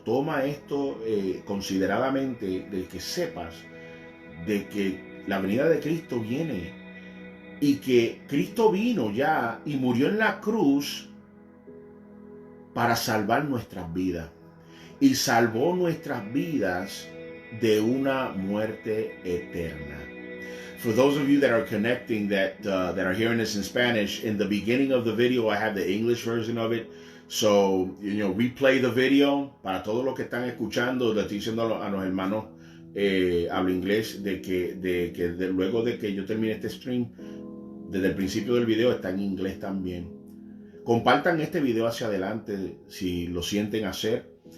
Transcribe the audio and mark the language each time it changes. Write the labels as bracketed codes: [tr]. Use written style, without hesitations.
[es] Toma esto consideradamente, de que sepas de que la venida de Cristo viene y que Cristo vino ya y murió en la cruz para salvar nuestras vidas. Y salvó nuestras vidas de una muerte eterna. [en] For those of you that are connecting, that are hearing this in Spanish, in the beginning of the video I have the English version of it. So, replay the video. [es] Para todos los que están escuchando, le estoy diciendo a los hermanos hablo inglés, de que luego de que yo termine este stream, desde el principio del video está en inglés también. Compartan este video hacia adelante si lo sienten hacer.